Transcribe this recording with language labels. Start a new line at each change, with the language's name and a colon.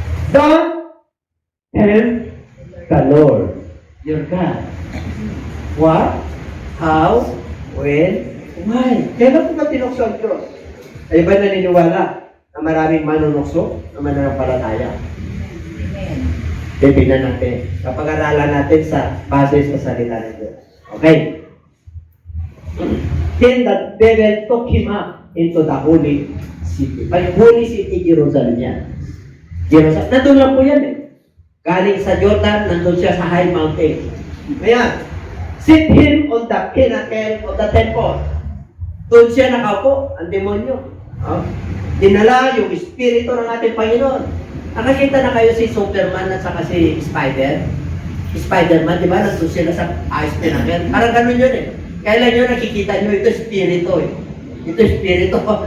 English: Don't tempt the Lord, your God. What? How? When? Why?
Filipino: Kailan ko ba tinukso ang Diyos? Ay ba naniniwala na maraming manunukso na mananampalataya? Amen. Titignan natin. Kapag-aralan natin sa base sa salita ng Diyos. Okay?
English: Then the devil took him up into the holy city.
Filipino: Ay, holy city, Jerusalem yan. Jerusalem. Nandun lang po yan eh. Galing sa Jordan, nandun siya sa high mountain. Ayan.
English: Sit him on the pinnacle of the temple.
Filipino: Doon siya nakaupo, ang demonyo. Dinala yung espiritu ng ating Panginoon. Nakakita na kayo si Superman at saka si Spider-Man, di ba? Nandun sila sa ice pinnacle. Parang ganun yun eh. Kailan nyo nakikita nyo, ito espiritu eh. Ito espiritu.